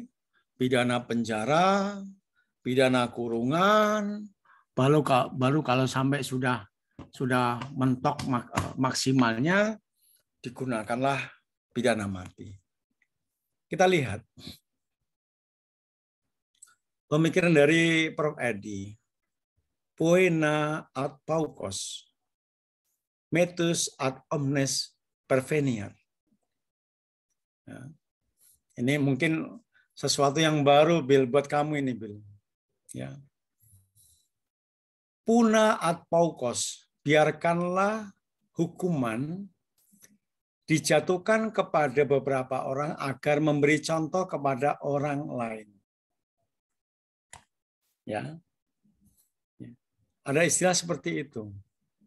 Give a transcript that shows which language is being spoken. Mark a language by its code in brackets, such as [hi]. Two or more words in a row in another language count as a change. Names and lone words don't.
[id] Pidana penjara, pidana kurungan, baru kalau sampai sudah mentok maksimalnya digunakanlah pidana mati. Kita lihat pemikiran dari Prof. Edi, [la] poena ad paucos, metus ad omnes perveniat. [id] Ya. Ini mungkin sesuatu yang baru, Bill, buat kamu ini, Bill. Ya. [la] Puna ad paucos, [id] biarkanlah hukuman dijatuhkan kepada beberapa orang agar memberi contoh kepada orang lain. Ya. Ada istilah seperti itu.